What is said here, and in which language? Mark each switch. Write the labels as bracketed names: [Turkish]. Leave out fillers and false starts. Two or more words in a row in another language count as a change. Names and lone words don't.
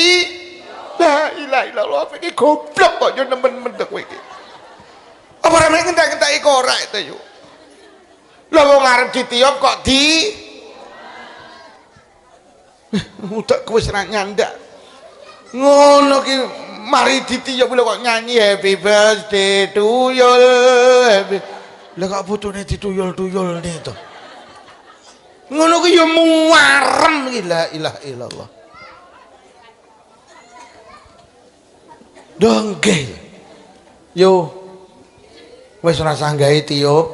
[Arabic] لا إله إلا الله [Javanese] iki goblok kok yo nemen-nemen kowe iki. Apa ora mek ngentek-ngenteki korek to yo. Lah wong arep ditiup kok udah kowe wis ra nyandak. Ngono ki mari ditiup lho kok nyanyi [English] happy birthday to you. [Javanese] Lah kok putune dituyul-tuyul nih to. Ngono ki ya muarem iki [Arabic] لا إله إلا الله. [Javanese] Dongge. Yo wis ora sanggahe tiup.